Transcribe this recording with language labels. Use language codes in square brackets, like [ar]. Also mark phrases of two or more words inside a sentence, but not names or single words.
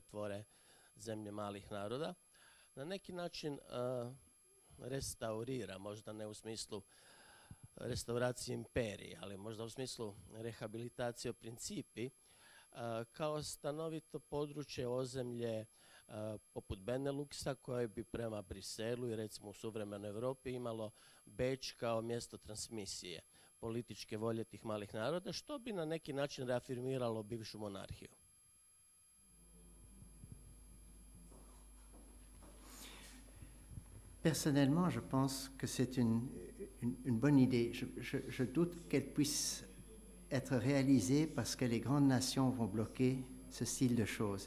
[hr] tvore zemlje malih naroda, na neki način restaurira, možda ne u smislu restauracije imperije, ali možda u smislu rehabilitacije o principi, kao stanovito područje ozemlje poput Beneluxa, koje bi prema Briselu i recimo u suvremenoj Europi imalo Beč kao mjesto transmisije političke volje tih malih naroda, što bi na neki način reafirmiralo bivšu monarhiju. [fr] Personnellement, je pense que c'est une bonne idée. Je doute qu'elle puisse être réalisée parce que les grandes nations vont bloquer ce style de choses.